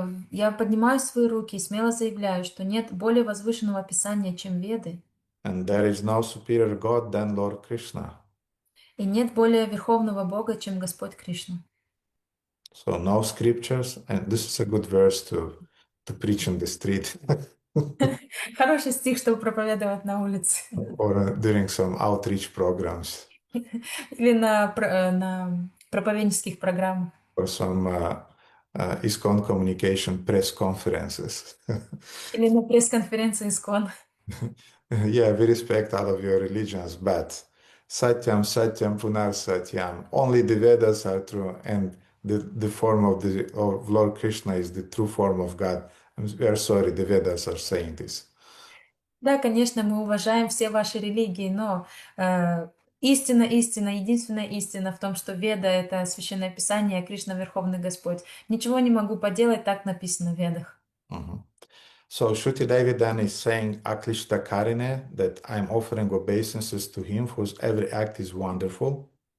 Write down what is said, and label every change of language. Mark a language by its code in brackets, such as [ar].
[ru] Я поднимаю свои руки и смело заявляю, что нет более возвышенного описания, чем Веды, [en] And there is no superior God than Lord Krishna. [ru] и нет более верховного Бога, чем Господь Кришна. [en] So no scriptures, and this is a good verse to preach in the street [ru] Хороший стих, чтобы проповедовать на улице. [en] or during some outreach programs [ru] Или на проповеднических программах. [en] or some ISKCON communication press conferences. [ru] Или на пресс-конференции ИСКОН. [en] Yeah, we respect all of your religions, but [sa] Satyam, Satyam, Punar Satyam. [en] Only the Vedas are true, and the form of Lord Krishna is the true form of God. We are sorry, the Vedas are saying this. [ru] Да, конечно, мы уважаем все ваши религии, но истина, единственная истина в том, что Веда — это Священное Писание, а Кришна — Верховный Господь. Ничего не могу поделать, так написано в Ведах. Mhm. [en] So Shruti Devidan is saying Aklishta Karine, that I'm offering obeisances to him whose every act is wonderful.